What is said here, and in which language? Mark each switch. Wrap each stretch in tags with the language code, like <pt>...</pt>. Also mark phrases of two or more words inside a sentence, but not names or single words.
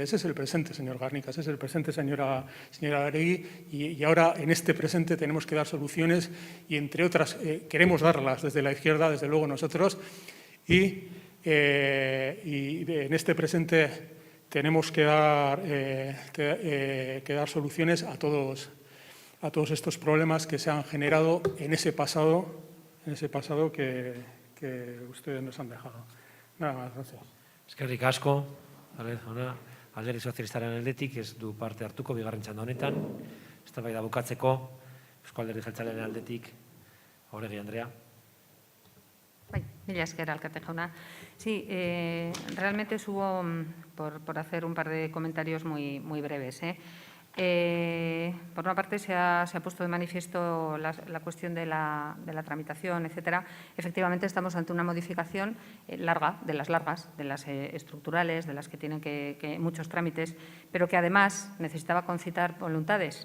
<es>Ese es el presente, señor Garnica, ese es el presente, señora Oregui, y ahora en este presente tenemos que dar soluciones y, entre otras, queremos darlas desde la izquierda, desde luego nosotros, y en este presente tenemos que dar soluciones a todos estos problemas que se han generado en ese pasado que ustedes nos han dejado. Nada más, gracias.</es> <eu>Eskerrik asko, alderdi sozialistaren aldetik, ez du parte hartuko bigarren txanda honetan. Eztabaida bukatzeko, Eusko Alderdi Jeltzalearen aldetik, Oregi Andrea. Mila esker, alkate jauna.</eu> <es>Sí, realmente subo por hacer un par de comentarios muy breves. Por una parte, se ha puesto de manifiesto la cuestión de la tramitación, etcétera. Efectivamente, estamos ante una modificación larga, de las estructurales, de las que tienen muchos trámites, pero que además necesitaba concitar voluntades.</es>